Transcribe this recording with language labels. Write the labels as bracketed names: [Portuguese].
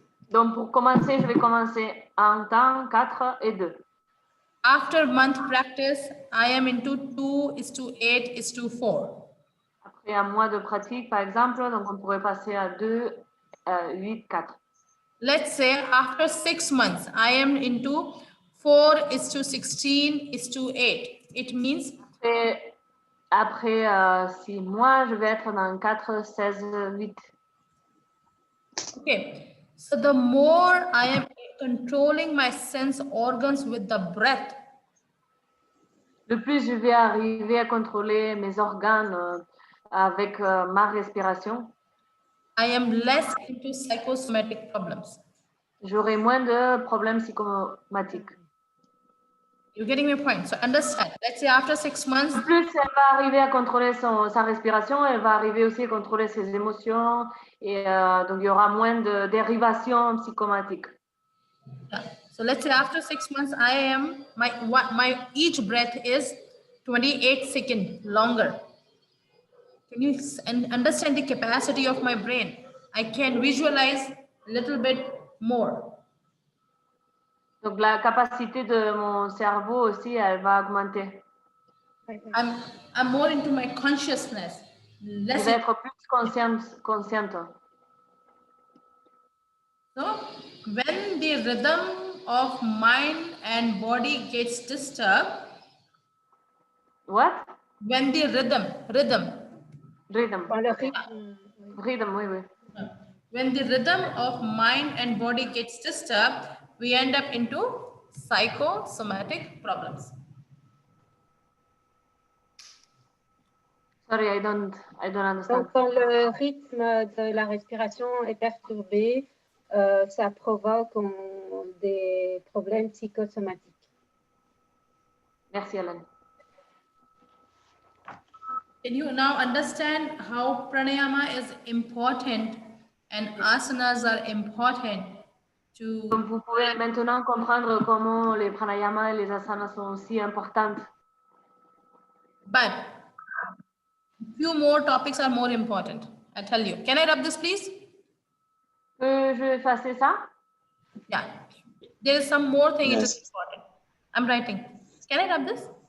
[French] Donc, pour commencer, je vais commencer en temps 4 et 2. [English] After month practice, I am into 2:8:4. [French] Après un mois de pratique, par exemple, donc on pourrait passer à 2, 8, 4. [English] Let's say after 6 months, I am into 4:16:8. It means [French] Et après 6 mois, je vais être dans 4, 16, 8. [English] okay. So the more I am controlling my sense organs with the breath, [French] Le plus je vais arriver à contrôler mes organes avec ma respiration, [English] I am less into psychosomatic problems. [French] j'aurai moins de problèmes psychomatiques. [English] You're getting my point. So understand. Let's say after 6 months, [French] Plus elle va arriver à contrôler sa respiration, elle va arriver aussi à contrôler ses émotions et donc il y aura moins de dérivations psychomatiques. [English] yeah. So let's say after 6 months, I am my each breath is 28 seconds longer. Can you understand the capacity of my brain? I can visualize a little bit more. [French] Donc la capacité de mon cerveau aussi, elle va augmenter. [English] I'm more into my consciousness. [French] Je [English] Less [French] vais être plus consciente. [English] So when the rhythm of mind and body gets disturbed, What? when the rhythm, Rhythm. [French] Dans le rythme. Rhythm, oui, oui. [English] when the rhythm of mind and body gets disturbed, we end up into psychosomatic problems. Sorry, I don't understand. [French] Donc, quand le rythme de la respiration est perturbé, ça provoque des problèmes psychosomatiques. Merci, Hélène. [English] Can you now understand how pranayama is important and asanas are important to [French] Donc, vous pouvez maintenant comprendre comment les pranayamas et les asanas sont aussi importantes. [English] but few more topics are more important. I tell you. Can I rub this, please? [French] Je vais effacer ça. [English] Yeah. There is some more thing it is Yes. important. I'm writing. Can I rub this?